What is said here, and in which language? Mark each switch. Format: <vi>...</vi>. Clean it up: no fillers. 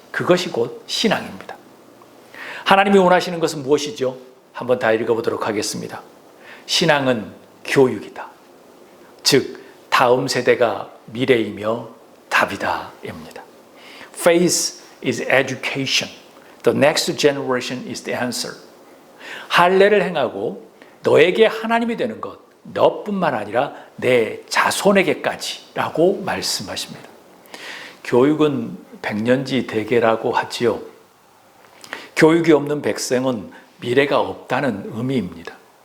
<ko>그것이 곧 신앙입니다. 하나님이 원하시는 것은 무엇이죠? 한번 다 읽어보도록 하겠습니다. 신앙은 교육이다. 즉 다음 세대가 미래이며 답이다입니다.</ko> <en>Faith is education. The next generation is the answer.</en> <ko>할례를 행하고 너에게 하나님이 되는 것, 너뿐만 아니라 내 자손에게까지라고 말씀하십니다. 교육은 백년지 대계라고 하지요. 교육이 없는 백성은 미래가 없다는 의미입니다.</ko>